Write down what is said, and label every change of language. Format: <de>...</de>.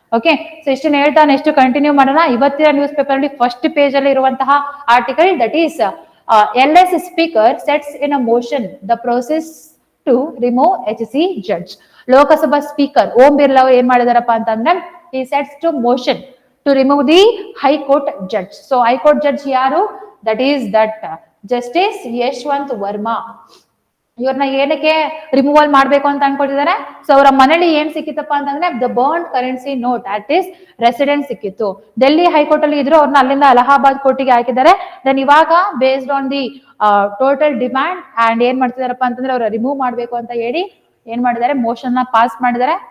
<kn>Okay, so ಇಷ್ಟನ್ನ ಹೇಳ್ತಾ next continue ಮಾಡೋಣ. ಇವತ್ತಿನ ನ್ಯೂಸ್ ಪೇಪರ್ ಅಲ್ಲಿ ಫಸ್ಟ್ ಪೇಜ್ ಅಲ್ಲಿ ಇರುವಂತಹ article,</kn> <en>That is LS speaker sets in a motion the process to remove HC judge.</en> <kn>Lok Sabha speaker Om Birla ಏನ್ ಮಾಡಿದಾರಪ್ಪ ಅಂತಂದ್ರೆ ಈ sets to motion</kn> <en>to remove the high court judge. So high court judge</en> <kn>yaru,</kn> <en>that is that justice Yashwant Verma.</en> <kn>ಇವ್ರನ್ನ ಏನಕ್ಕೆ removal ಮಾಡ್ಬೇಕು ಅಂತ ಅನ್ಕೊಳ್ತಿದ್ದಾರೆ. So ಅವರ ಮನೇಲಿ ಏನ್ ಸಿಕ್ಕಿತ್ತಪ್ಪ ಅಂತಂದ್ರೆ</kn> <en>the burn currency note at his residence</en> <kn>ಸಿಕ್ಕಿತ್ತು. ಡೆಲ್ಲಿ ಹೈಕೋರ್ಟ್ ಅಲ್ಲಿ ಇದ್ರು, ಅವ್ರನ್ನ ಅಲ್ಲಿಂದ ಅಲಹಾಬಾದ್ ಕೋರ್ಟಿಗೆ ಹಾಕಿದ್ದಾರೆ. ದೆನ್ ಇವಾಗ</kn> <en>based on the total demand</en> <kn>and ಏನ್ ಮಾಡ್ತಿದಾರಪ್ಪ ಅಂತಂದ್ರೆ ಅವ್ರ ರಿಮೂವ್ ಮಾಡ್ಬೇಕು ಅಂತ ಹೇಳಿ ಏನ್ ಮಾಡಿದ್ದಾರೆ, ಮೋಷನ್ ನ ಪಾಸ್ ಮಾಡಿದ್ದಾರೆ.</kn>